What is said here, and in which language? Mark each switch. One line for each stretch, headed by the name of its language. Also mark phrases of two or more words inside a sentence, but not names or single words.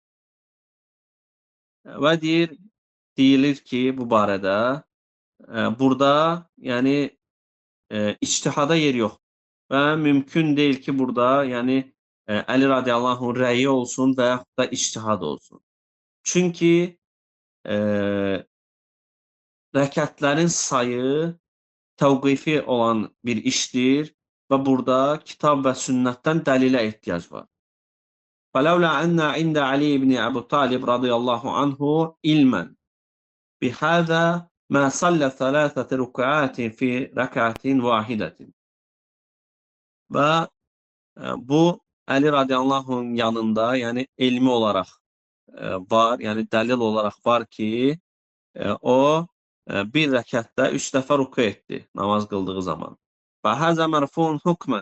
Azerbaijani: Və deyilir ki, bu barədə burada yəni ictihada yer yox və mümkün deyil ki, burada yəni Əli radiyallahu anh rəyi olsun və yaxud da ictihad olsun. Çünki rəkətlərin sayı təvqifi olan bir işdir və burada kitab və sünnətdən dəlilə ehtiyac var.
Arabic: فَلَوْلَا أَنَّ عِنْدَ عَلِي بْنِ أَبُو طالب رضي الله عنه علما بهذا ما صلى 3 ركعات في ركعة واحدة.
Azerbaijani: Və bu Əli radiyallahu anh yanında, yəni elmi olaraq var, yəni dəlil olaraq var ki, o bir rəkətdə 3 dəfə ruku etdi namaz qıldığı zaman.
Arabic: وهذا مرفوع حكما.